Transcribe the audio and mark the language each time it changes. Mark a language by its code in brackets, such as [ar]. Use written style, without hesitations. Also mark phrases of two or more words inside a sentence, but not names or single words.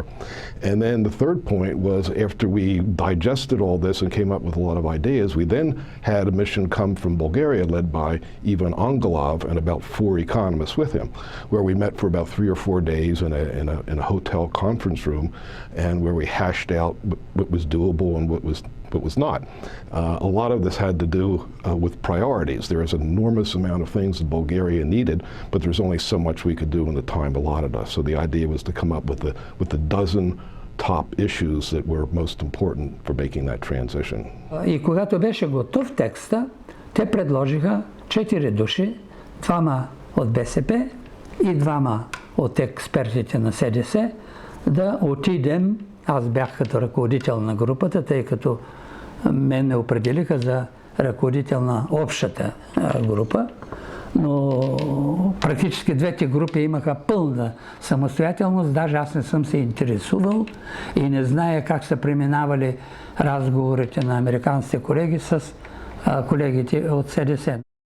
[en] And then the third point was, after we digested all this and came up with a lot of ideas, we then had a mission come from Bulgaria led by Ivan Angelov and about 4 economists with him, where we met for about 3 or 4 days in a hotel conference room, and where we hashed out what was doable and what was not. A lot of this had to do with priorities. There is an enormous amount of things that Bulgaria needed, but there's only so much we could do in the time allotted us. So the idea was to come up with the dozen top issues that were most important for making that transition. [bg] И когато беше готов текста, те предложиха 4 души, 2 от БСП и 2 от експертите на СДС, да отидем. Аз бях като ръководител на групата, тъй като мен ме определиха за ръководител на общата група, но практически двете групи имаха пълна самостоятелност, даже аз не съм се интересувал и не зная как са преминавали разговорите на американските колеги с колегите от СДС.